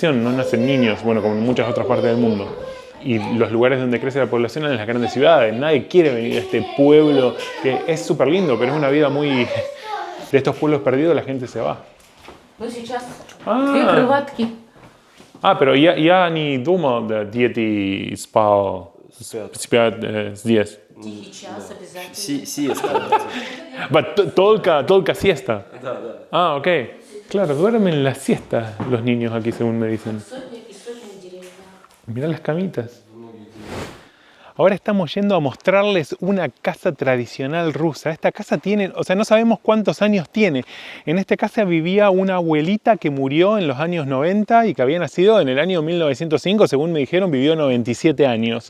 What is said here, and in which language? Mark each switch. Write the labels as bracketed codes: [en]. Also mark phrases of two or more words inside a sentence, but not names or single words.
[es] No nacen niños, bueno, como en muchas otras partes del mundo. Y los lugares donde crece la población en las grandes ciudades. Nadie quiere venir a este pueblo que es súper lindo, pero es una vida muy... De estos pueblos perdidos la gente se va. [ru] Pero я не думал, да, дети спят здесь. [es] Siesta. [ru] Только siesta. Ok. [es] Claro, duermen la siesta los niños aquí, según me dicen. Mirá las camitas. Ahora estamos yendo a mostrarles una casa tradicional rusa. Esta casa tiene, o sea, no sabemos cuántos años tiene. En esta casa vivía una abuelita que murió en los años 90 y que había nacido en el año 1905, según me dijeron, vivió 97 años.